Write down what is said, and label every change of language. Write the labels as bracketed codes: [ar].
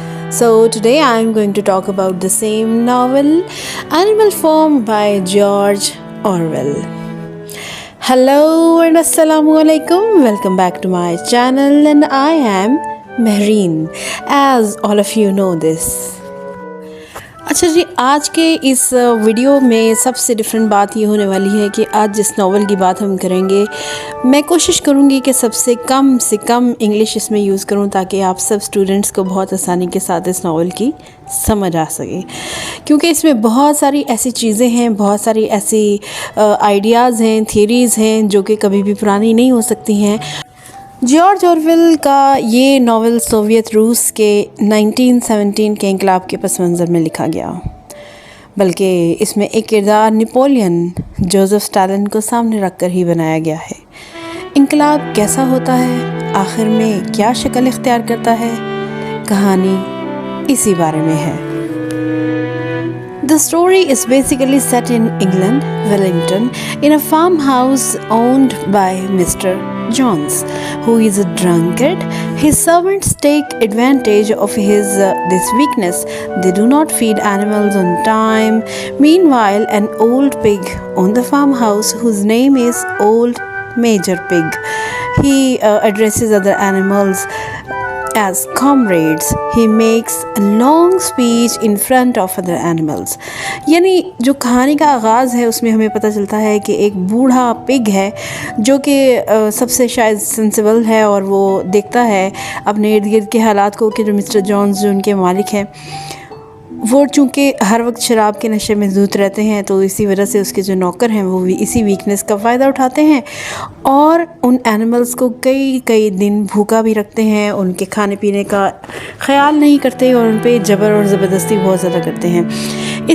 [en] So today I am going to talk about the same novel, Animal Farm by George Orwell. Hello and Assalamu alaikum. Welcome back to my channel and I am Mehreen, as all of you know this. [hi] अच्छा जी, आज के इस video में सबसे different बात ये होने वाली है कि आज जिस नावल की बात हम करेंगे, मैं कोशिश करूँगी कि सबसे कम से कम इंग्लिश इसमें यूज़ करूँ ताकि आप सब स्टूडेंट्स को बहुत आसानी के साथ इस नावल की समझ आ सके, क्योंकि इसमें बहुत सारी ऐसी चीज़ें हैं, बहुत सारी ऐसी आइडियाज़ हैं, थियरीज़ हैं जो कि कभी भी पुरानी नहीं हो सकती हैं। जॉर्ज ऑरवेल का ये नावल सोवियत रूस के 1917 के इंकलाब के पस मंज़र में लिखा गया, बल्कि इसमें एक किरदार नेपोलियन जोसेफ स्टालिन को सामने रख कर ही बनाया गया है। इंकलाब कैसा होता है, आखिर में क्या शक्ल इख्तियार करता है, कहानी इसी बारे में है। [en] The story is basically set in England, Wellington, in a farmhouse owned by Mr. Jones, who is a drunkard. His servants take advantage of his this weakness. They do not feed animals on time. Meanwhile, an old pig owns the farmhouse, whose name is Old Major Pig. He addresses other animals as comrades. He makes a long speech in front of other animals. [hi] यानी जो कहानी का आगाज़ है उसमें हमें पता चलता है कि एक बूढ़ा पिग है जो कि सबसे शायद सेंसिबल है और वो देखता है अपने इर्द गिर्द के हालात को कि जो मिस्टर जॉन्स जो उनके मालिक हैं वो चूँकि हर वक्त शराब के नशे में धुत रहते हैं, तो इसी वजह से उसके जो नौकर हैं वो भी इसी वीकनेस का फ़ायदा उठाते हैं और उन एनिमल्स को कई दिन भूखा भी रखते हैं, उनके खाने पीने का ख़याल नहीं करते और उन पे जबर और ज़बरदस्ती बहुत ज़्यादा करते हैं।